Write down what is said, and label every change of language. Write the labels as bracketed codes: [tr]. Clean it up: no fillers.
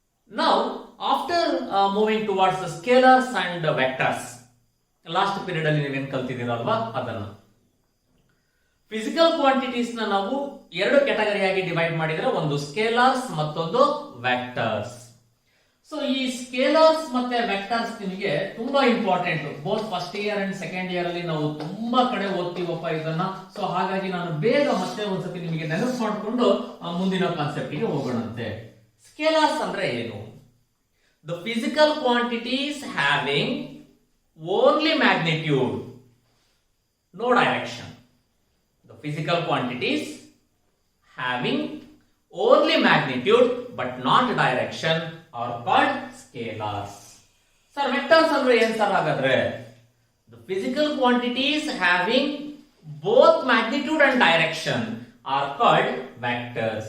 [en] Now after moving towards the scalars and vectors, [kn] last period ಅಲ್ಲಿ ನೀವೇನ್ ಕಲ್ತಿದ್ದೀರಲ್ವಾ ಅದನ್ನ. Physical quantities ನ ನಾವು 2 ಕ್ಯಾಟಗರಿಯಾಗಿ ಡಿವೈಡ್ ಮಾಡಿದ್ರೆ, ಒಂದು ಸ್ಕೇಲಾರ್ಸ್ ಮತ್ತೊಂದು ವೆಕ್ಟರ್ಸ್. ಸೊ ಈ ಸ್ಕೇಲಾರ್ಸ್ ಮತ್ತೆ ವೆಕ್ಟರ್ಸ್ ನಿಮಗೆ ತುಂಬಾ important. [en] both first year and second year [kn] ಅಲ್ಲಿ ನಾವು ತುಂಬಾ ಕಡೆ ಓದ್ತೀವಪ್ಪ ಇದನ್ನ. ಸೊ ಹಾಗಾಗಿ ನಾನು ಬೇಗ ಮತ್ತೆ ಒಂದ್ಸತಿ ನಿಮಗೆ ನೆನಪು ಮಾಡಿಕೊಂಡು ಮುಂದಿನ ಕಾನ್ಸೆಪ್ಟ್ ಗೆ ಹೋಗೋಣಂತೆ. ಸ್ಕೇಲಾರ್ಸ್ ಅಂದ್ರೆ ಏನು? [en] The physical quantities having only magnitude, no direction. The physical quantities having only magnitude but not direction are called scalars. [kn] Sir, vectors ಅಂದ್ರೆ ಏನು ಸರ್ ಹಾಗಾದ್ರೆ? [en] The physical quantities having both magnitude and direction are called vectors.